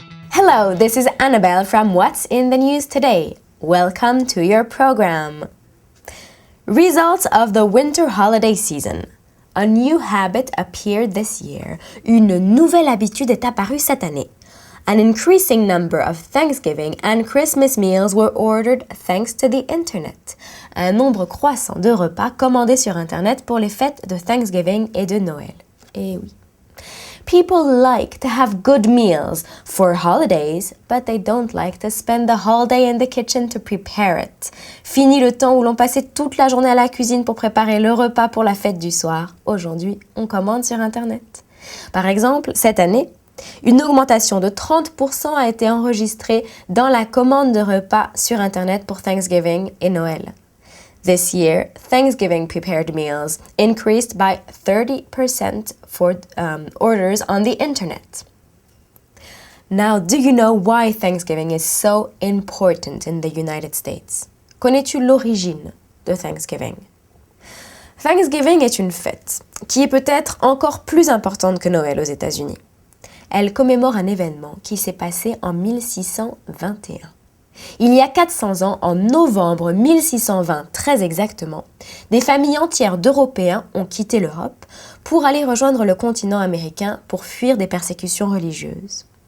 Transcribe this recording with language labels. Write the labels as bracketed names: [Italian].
[English] Hello, this is Annabelle from What's in the News Today. Welcome to your program. Results of the winter holiday season. A new habit appeared this year. [French] Une nouvelle habitude est apparue cette année. [English] An increasing number of Thanksgiving and Christmas meals were ordered thanks to the Internet. [French] Un nombre croissant de repas commandés sur Internet pour les fêtes de Thanksgiving et de Noël. Eh oui. [English] People like to have good meals for holidays, but they don't like to spend the whole day in the kitchen to prepare it. [French] Fini le temps où l'on passait toute la journée à la cuisine pour préparer le repas pour la fête du soir. Aujourd'hui, on commande sur Internet. Par exemple, cette année, une augmentation de 30% a été enregistrée dans la commande de repas sur Internet pour Thanksgiving et Noël. [English] This year, Thanksgiving prepared meals increased by 30% for orders on the internet. Now, do you know why Thanksgiving is so important in the United States? [French] Connais-tu l'origine de Thanksgiving? Thanksgiving est une fête qui est peut-être encore plus importante que Noël aux États-Unis. Elle commémore un événement qui s'est passé en 1621. Il y a 400 ans, en novembre 1620 très exactement, des familles entières d'Européens ont quitté l'Europe pour aller rejoindre le continent américain pour fuir des persécutions religieuses.